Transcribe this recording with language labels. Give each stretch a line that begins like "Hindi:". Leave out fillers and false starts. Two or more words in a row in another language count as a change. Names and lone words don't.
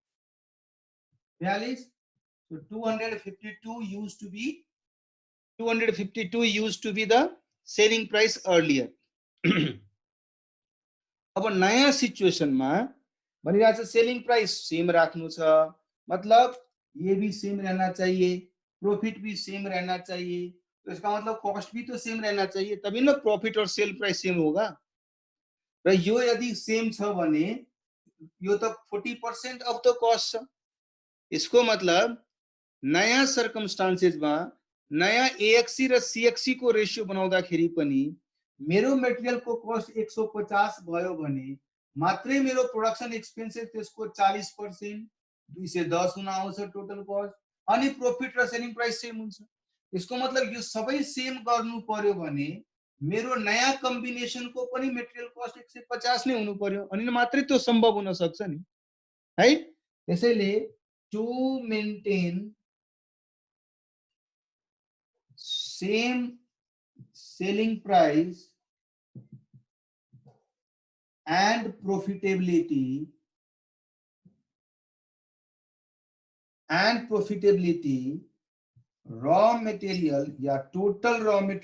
Hindi: 42
English: so 252 used to be the selling price earlier
Nepali: अब नयाँ सिचुएसनमा भनिरहेछ सेलिङ प्राइस सेम राख्नु छ
Hindi: मतलब ये भी सेम रहना चाहिए प्रॉफिट भी सेम रहना चाहिए तो इसका मतलब कॉस्ट भी तो सेम रहना चाहिए तभी ना प्रॉफिट और सेल प्राइस सेम होगा
Nepali: र यो यदि सेम छ भने यो त 40%
English: of the cost
Nepali: छ यसको मतलब नयाँ सर्कमस्टान्सेसमा नयाँ एएक्सी र सीएक्सी को रेशियो बनाउँदाखेरि पनि मेरो मेटेरियल को कस्ट 150 भयो भने मात्रै मेरो प्रोडक्सन एक्सपेन्सेस त्यसको 40% 210 हुन आउँछ टोटल कस्ट अनि प्रॉफिट र सेलिङ प्राइस सेम हुन्छ यसको मतलब यो सबै सेम गर्नु पर्यो भने मेरो नयाँ कम्बिनेसन को पनि मेटेरियल कस्ट 150 नै हुनु पर्यो अनि मात्रै त्यो सम्भव हुन सक्छ नि है त्यसैले
English: to maintain same selling price and profitability raw material या total raw